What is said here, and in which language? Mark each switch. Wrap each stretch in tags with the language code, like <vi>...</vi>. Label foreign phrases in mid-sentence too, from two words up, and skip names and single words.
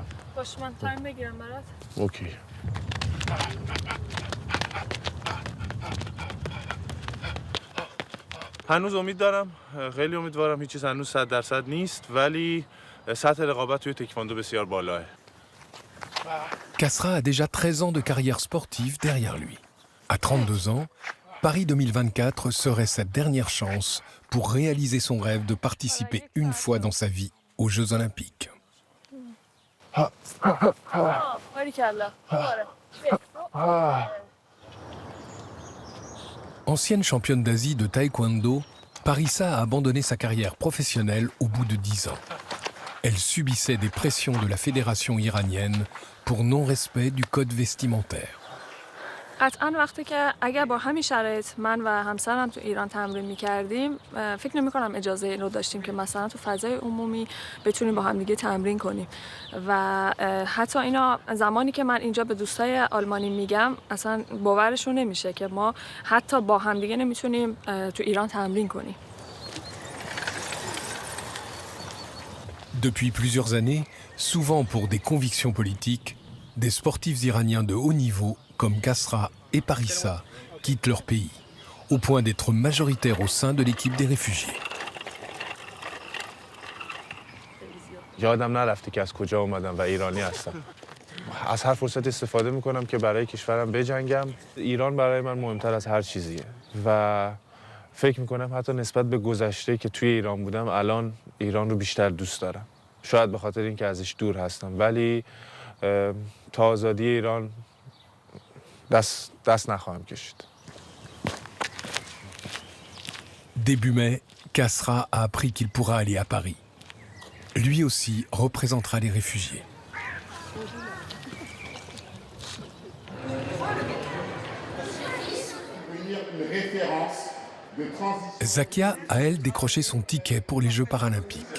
<fa>باشه من تایم بگیرم برات. اوکی. هنوز امید دارم، خیلی امیدوارم. هیچ چیز هنوز 100% نیست ولی سطح رقابت توی تکواندو بسیار بالاه.</fa> <fr>Kasra a déjà 13 ans de carrière sportive derrière lui. À 32 ans, Paris 2024 serait sa dernière chance pour réaliser son rêve de participer une fois dans sa vie aux Jeux Olympiques. Ancienne championne d'Asie de taekwondo, Parissa a abandonné sa carrière professionnelle au bout de 10 ans. Elle subissait des pressions de la fédération iranienne pour non-respect du code vestimentaire.</fr> <fa>قطعا وقتی که اگر با همین شرایط من و همسرم تو ایران تمرین می‌کردیم فکر نمی‌کنم اجازه این رو داشتیم که مثلا تو فضای عمومی بتونیم با هم دیگه تمرین کنیم و حتی اینا زمانی که من اینجا به دوستای آلمانی میگم اصلا باورشون نمیشه که ما حتی با هم دیگه نمیتونیم تو ایران تمرین کنیم.</fa> <fr>Depuis plusieurs années, souvent pour des convictions politiques, des sportifs iraniens de haut niveau comme Kasra et Parissa quittent leur pays, au point d'être majoritaires au sein de l'équipe des réfugiés.</fr> <fa>یادم نرفته که از کجا اومدم و ایرانی هستم. از هر فرصت استفاده میکنم که برای کشورم بجنگم. ایران برای من مهمتر از هر چیزیه و فکر میکنم حتی نسبت به گذشته که توی ایران بودم الان ایران رو بیشتر دوست دارم. شاید به خاطر اینکه ازش دور هستم ولی تا آزادی ایران دست نخواهم کشید.</fa> <fr>Début mai, Kasra a appris qu'il pourra aller à Paris. Lui aussi représentera les réfugiés. Zakia a, elle, décroché son ticket pour les Jeux paralympiques.</fr>